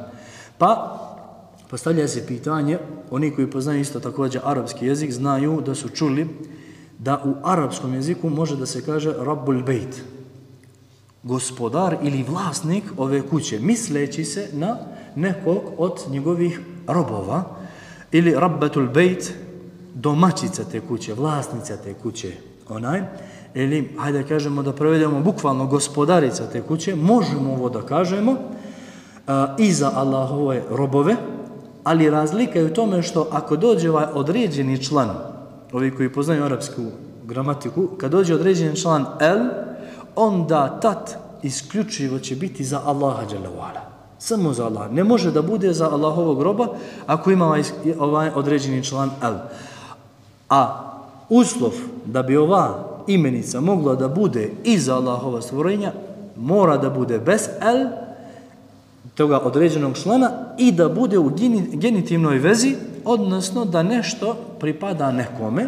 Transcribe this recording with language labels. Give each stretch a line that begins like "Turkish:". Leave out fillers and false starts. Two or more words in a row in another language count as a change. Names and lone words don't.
Bosnian: Pa postavlja se pitanje, oni koji poznaju isto također arapski jezik znaju da su čuli da u arapskom jeziku može da se kaže
Arabic: رب البيت,
Bosnian: gospodar ili vlasnik ove kuće, misleći se na nekog od njegovih robova, ili
Arabic: ربة البيت,
Bosnian: domaćica te kuće, vlasnica te kuće, ili, hajde kažemo da prevedemo bukvalno gospodarica te kuće, možemo ovo da kažemo i za Allahove robove, ali razlika je u tome što ako dođe ovaj određeni član, ovi koji poznaju arapsku gramatiku, kad dođe određen član el, onda tat isključivo će biti za Allaha
Arabic: جل وعلا.
Bosnian: Samo za Allah. Ne može da bude za Allahovog roba ako ima ovaj određeni član el. A uslov da bi ova imenica mogla da bude i za Allahova stvorenja, mora da bude bez el, toga određenog člana, i da bude u genitivnoj vezi, odnosno da nešto pripada nekome.